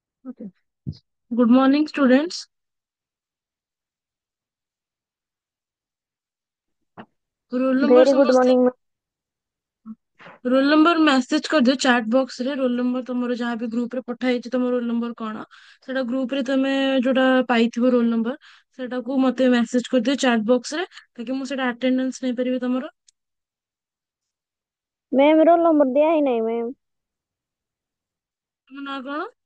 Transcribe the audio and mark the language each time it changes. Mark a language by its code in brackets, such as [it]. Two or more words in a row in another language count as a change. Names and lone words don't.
[en] Okay. Good morning, students. roll number Very good [or] ସମସ୍ତେ [en] morning, ma'am. roll number [or] ମେସେଜ କରିଦିଅ [en] chat box [or] ରେ। [en] roll number [or] ତମର ଯାହା ବି ଗ୍ରୁପ ରେ ପଠା ହେଇଛି ତମ [en] roll number [or] କଣ ସେଟା ଗ୍ରୁପ ରେ ତମେ ଯୋଉଟା ପାଇଥିବ [en] roll number [or] ସେଟାକୁ ମତେ ମେସେଜ କରିଦିଅ [en] chat box [or] ରେ, ତାକି ମୁଁ ସେଟା ଆଟେଣ୍ଡାନ୍ସ ନେଇପାରିବି ତମର। [hi] मैम [en] roll number [hi] दिया ही नहीं मैम। [or] ତମ ନାଁ କଣ?